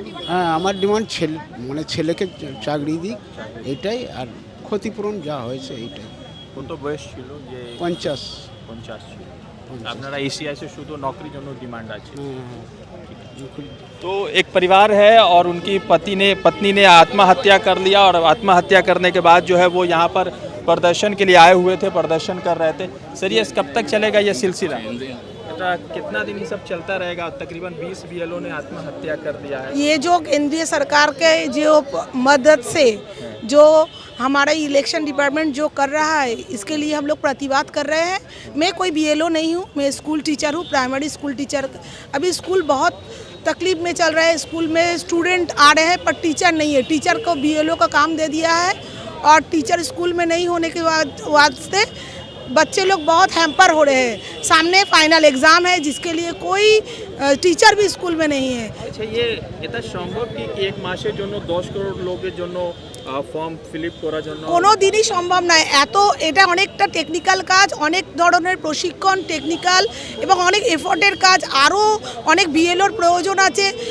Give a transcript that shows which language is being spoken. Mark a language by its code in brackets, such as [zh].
[bn] হ্যাঁ আমার ডিমান্ড ছেলেকে চাকরি দিক এটাই, আর ক্ষতিপূরণ যা হয়েছে এইটাই। কত বয়স ছিল? যে 50 ছিল। আপনারা এসিআই से শুধু নকরির জন্য ডিমান্ড আছে। [hi] तो एक परिवार है और उनकी पत्नी ने आत्महत्या कर लिया और आत्महत्या करने के बाद जो है वो यहाँ पर प्रदर्शन के लिए आए हुए थे, प्रदर्शन कर रहे थे। सर, ये कब तक चलेगा ये सिलसिला? कितना दिन ये सब चलता रहेगा? तकरीबन 20 बीएलओ ने आत्महत्या कर दिया है। ये जो केंद्रीय सरकार के जो मदद से जो हमारा इलेक्शन डिपार्टमेंट जो कर रहा है, इसके लिए हम लोग प्रतिवाद कर रहे हैं। मैं कोई बीएलओ नहीं हूँ, मैं स्कूल टीचर हूँ, प्राइमरी स्कूल टीचर। अभी स्कूल बहुत तकलीफ में चल रहा है, स्कूल में स्टूडेंट आ रहे हैं पर टीचर नहीं है। टीचर को बीएलओ का काम दे दिया है और टीचर स्कूल में नहीं होने के वास्ते बच्चे लोग बहुत हैम्पर हो रहे हैं। सामने फाइनल एग्ज़ाम है जिसके लिए कोई टीचर भी स्कूल में नहीं है। अच्छा, ये [bn] এটা সম্ভব কি এক মাসের জন্য 10 করোড় লোকের জন্য ফর্ম ফিলিপ করার জন্য কোনো দিনই সম্ভব নয়। এটা অনেকটা টেকনিক্যাল কাজ, অনেক ধরনের প্রশিক্ষণ, টেকনিক্যাল এবং অনেক এফোর্টের কাজ, আরও অনেক বিএলওর প্রয়োজন আছে।